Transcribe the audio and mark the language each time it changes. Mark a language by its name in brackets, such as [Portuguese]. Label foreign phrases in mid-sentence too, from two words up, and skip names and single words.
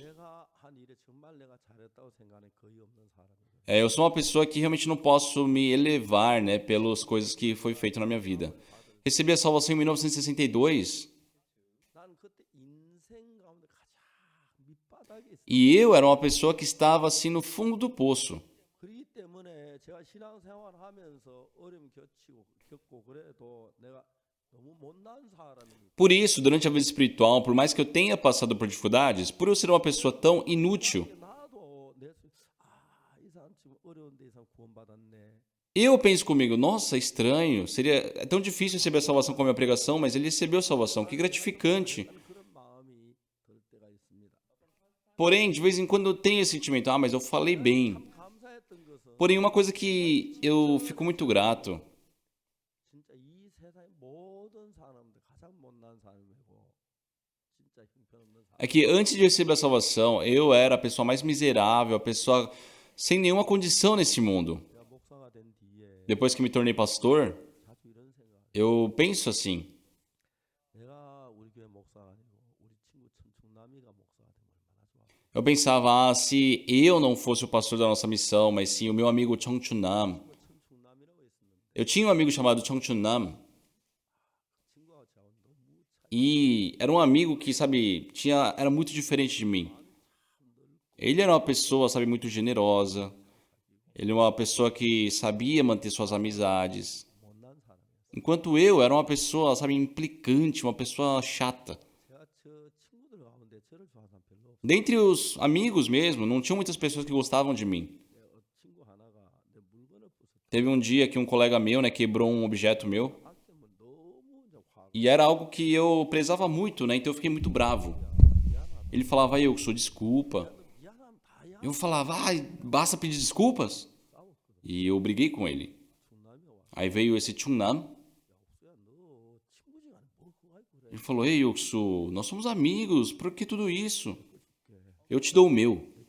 [Korean] 내가 한 일에 정말 내가 잘했다고 생각하는 거의 없는 사람이에요. [Portuguese] eu sou uma pessoa que realmente não posso me elevar, né, pelas coisas que foi feito na minha vida. Recebi a salvação em 1962 [Korean] 난 그때 인생 가운데 가장 밑바닥에 있어. [Portuguese] e eu era uma pessoa que estava assim no fundo do poço. [Korean] 그렇기 때문에 제가 신앙생활을 하면서 어려움 겪고 그래도 내가 너무 못난 사람이니까 [Portuguese] Por isso, durante a vida espiritual, por mais que eu tenha passado por dificuldades, por eu ser uma pessoa tão inútil, [Korean] 나도 이 사람 지금 어려운데 이 사람 구원받았네. [Portuguese] eu penso comigo, nossa, estranho, é tão difícil receber a salvação com a minha pregação, mas ele recebeu a salvação, que gratificante. [Korean] 그런 마음이 들 때가 있습니다. [Portuguese] Porém, de vez em quando eu tenho esse sentimento, ah, mas eu falei bem. [Korean] 참 감사했던 것은 [Portuguese] Porém, uma coisa que eu fico muito grato [Korean] 진짜 이 세상의 모든 사람들 가장 못난 사람이고 진짜 형편없는 사람. [Portuguese] é que antes de receber a salvação, eu era a pessoa mais miserável, a pessoa sem nenhuma condição nesse mundo. [Korean] 내가 목사가 된 뒤에 [Portuguese] Depois que me tornei pastor, [Korean] 자주 이런 생각. [Portuguese] eu penso assim, [Korean] 내가 우리 교회 목사가 아니고 우리 친구 청춘남이가 목사가 되면 얼마나 좋아. [Portuguese] eu pensava, ah, se eu não fosse o pastor da nossa missão, mas sim o meu amigo Chong Chun-nam. [Korean] 청춘남이라고 있었는데 [Portuguese] Eu tinha um amigo chamado Chong Chun-nam [Korean] 친구하고 저하고 너무 [Portuguese] e era um amigo que, sabe, era muito diferente de mim. Ele era uma pessoa, sabe, muito generosa. Ele era uma pessoa que sabia manter suas amizades. [Korean] 못난 사람이었어요. [Portuguese] Enquanto eu era uma pessoa, sabe, implicante, uma pessoa chata. [Korean] 제가 저 친구들 가운데 저를 좋아하는 사람 별로 없어요. [Portuguese] Dentre os amigos mesmo, não tinham muitas pessoas que gostavam de mim. [Korean] 친구 하나가 내 물건을 부쉈어. [Portuguese] Teve um dia que um colega meu, né, quebrou um objeto meu. [Korean] 때문에 너무 이제 화가 [Portuguese] E era algo que eu prezava muito, né? Então eu fiquei muito bravo. Ele falava, eu sou desculpa. [Korean] 미안하면 다야. [Portuguese] Eu falava, ai, basta pedir desculpas. E eu briguei com ele. [Korean] 청남이 와. [Portuguese] Aí veio esse Chungnam. [Korean] 야, 너 [Portuguese] Ele falou, ei, Uksu, nós somos amigos, por que tudo isso? Eu te dou o meu.